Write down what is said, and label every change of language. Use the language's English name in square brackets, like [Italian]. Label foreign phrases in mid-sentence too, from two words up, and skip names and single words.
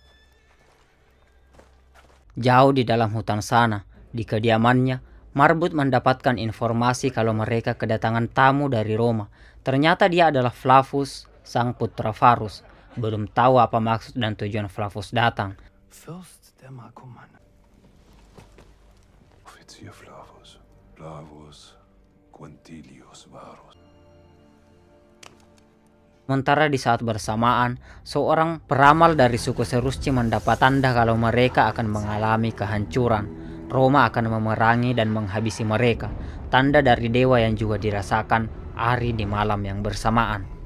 [Indonesian] Jauh di dalam hutan sana, di kediamannya, Marbut mendapatkan informasi kalau mereka kedatangan tamu dari Roma. Ternyata dia adalah Flavus, sang putra Varus. Belum tahu apa maksud dan tujuan Flavus datang. [German] Fürst der Markomannen. Offizier Flavus. Flavus Quintilius Varus. [Indonesian] Sementara di saat bersamaan, seorang peramal dari suku Serusci mendapat tanda kalau mereka akan mengalami kehancuran. Roma akan memerangi dan menghabisi mereka. Tanda dari dewa yang juga dirasakan Ari di malam yang bersamaan.